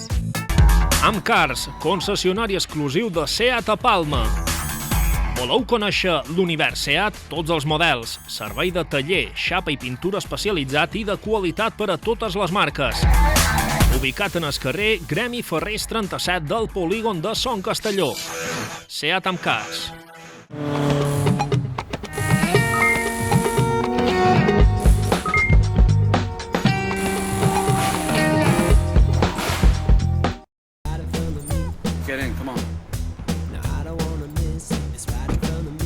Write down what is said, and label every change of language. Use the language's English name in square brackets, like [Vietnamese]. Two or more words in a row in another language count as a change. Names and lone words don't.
[Catalan] Amcars, concessionari exclusiu de Seat a Palma. Voleu conèixer l'univers Seat? Tots els models. Servei de taller, xapa i pintura especialitzat i de qualitat per a totes les marques. Ubicat en el carrer Gremi Ferrers 37 del polígon de Son Castelló. Seat Amcars. [English] Get in, come on. I don't wanna miss it, it's right in front of me.